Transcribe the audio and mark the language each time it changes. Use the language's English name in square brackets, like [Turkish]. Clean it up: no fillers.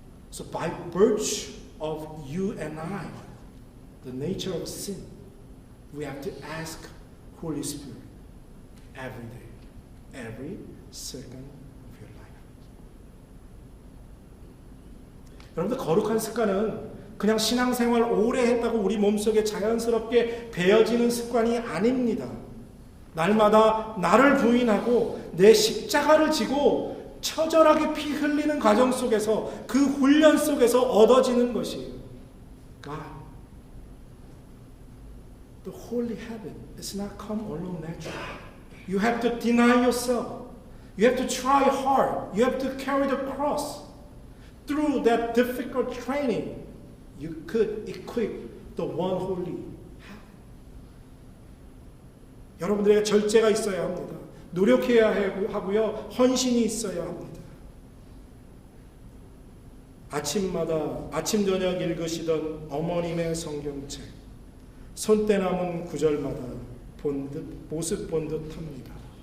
[English] So by virtue of you and I, the nature of sin, we have to ask Holy Spirit every day, every second of your life. [Korean] 여러분들, 거룩한 습관은 그냥 신앙생활 오래 했다고 우리 몸속에 자연스럽게 배어지는 습관이 아닙니다. 날마다 나를 부인하고 내 십자가를 지고 처절하게 피 흘리는 과정 속에서, 그 훈련 속에서 얻어지는 것이에요. [English] God. The holy habit does not come alone naturally. You have to deny yourself. You have to try hard. You have to carry the cross. Through that difficult training, you could equip the one holy habit. [Korean] 여러분들에게 절제가 있어야 합니다. 노력해야 하고요. 헌신이 있어야 합니다. 아침마다 아침 저녁 읽으시던 어머님의 성경책, 손때 남은 구절마다 모습 본 듯합니다.